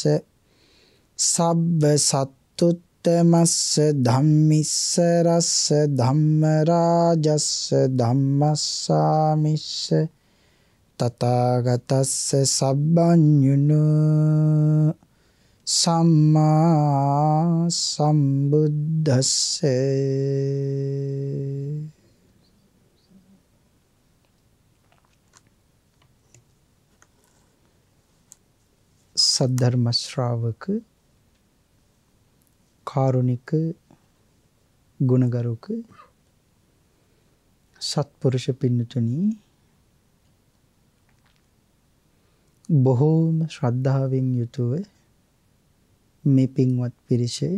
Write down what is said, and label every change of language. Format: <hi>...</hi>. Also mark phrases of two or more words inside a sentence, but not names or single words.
<pi>සබ්බ සත්තුත්තමස්ස ධම්මිස්ස රස්ස ධම්මරාජස්ස ධම්මස්සාමිස්ස තථාගතස්ස සබ්බඤුනෝ සම්මා සම්බුද්දස්ස.</pi> <si>සද්ධර්ම ශ්‍රාවක කාරුණික ගුණගරුක සත්පුරුෂ පින්නතුනි, බොහෝම ශ්‍රද්ධාවෙන් යුතුව මේ පින්වත් පිරිස</si>